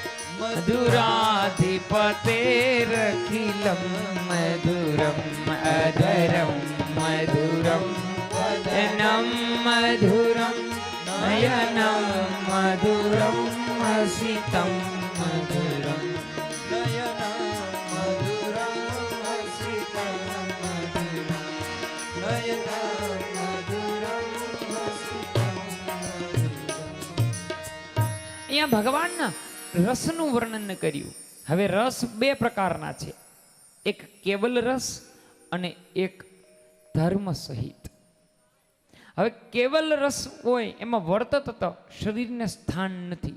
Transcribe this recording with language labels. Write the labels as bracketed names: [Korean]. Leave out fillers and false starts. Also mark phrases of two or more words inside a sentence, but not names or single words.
[Sanskrit] मधुराधिपतेरखिलं मधुरम् अधरं मधुरं वदनं मधुरं नयनं मधुरं हसितं मधुरं नयनं मधुरं हसितं मधुरं नयनं मधुरं हसितं [Gujarati] અહીંયા ભગવાનના રસનું વર્ણન કર્યું. હવે રસ બે પ્રકારના છે, એક કેવલ રસ અને એક ધર્મ સહિત. હવે કેવલ રસ હોય એમાં વર્તત શરીરને સ્થાન નથી.